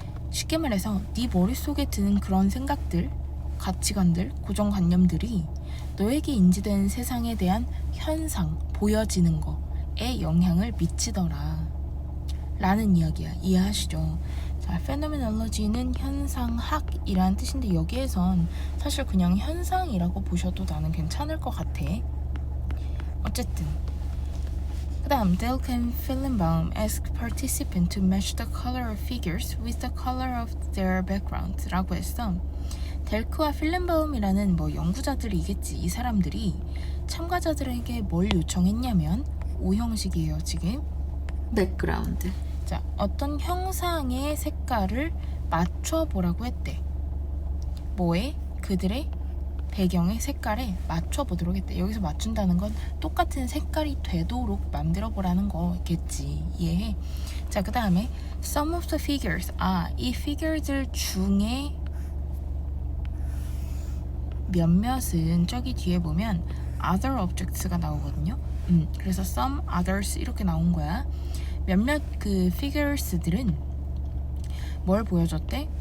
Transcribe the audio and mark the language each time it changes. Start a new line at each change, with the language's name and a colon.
Korean: 쉽게 말해서 네 머릿속에 드는 그런 생각들, 가치관들, 고정관념들이 너에게 인지된 세상에 대한 현상, 보여지는 거에 영향을 미치더라 라는 이야기야. 이해하시죠? 자, phenomenology는 현상학이라는 뜻인데 여기에선 사실 그냥 현상이라고 보셔도 나는 괜찮을 것 같아. 어쨌든 그 다음
English: Delk and Fillenbaum asked participants to match the color of figures with the color of their background
Korean: 라고 했어. 델크와 필렌바움이라는 연구자들이겠지. 이 사람들이 참가자들에게 뭘 요청했냐면 오형식이에요. 지금 백그라운드. 자, 어떤 형상의 색깔을 맞춰보라고 했대. 뭐에? 그들의 배경의 색깔에 맞춰보도록 했대. 여기서 맞춘다는 건 똑같은 색깔이 되도록 만들어보라는 거겠지. 이해해? 자, 그 다음에
English: some of the figures.
Korean: 이 figure들 중에 몇몇은 저기 뒤에 보면 other objects가 나오거든요. 그래서 some others 이렇게 나온 거야. 몇몇 그 figures들은 뭘 보여줬대?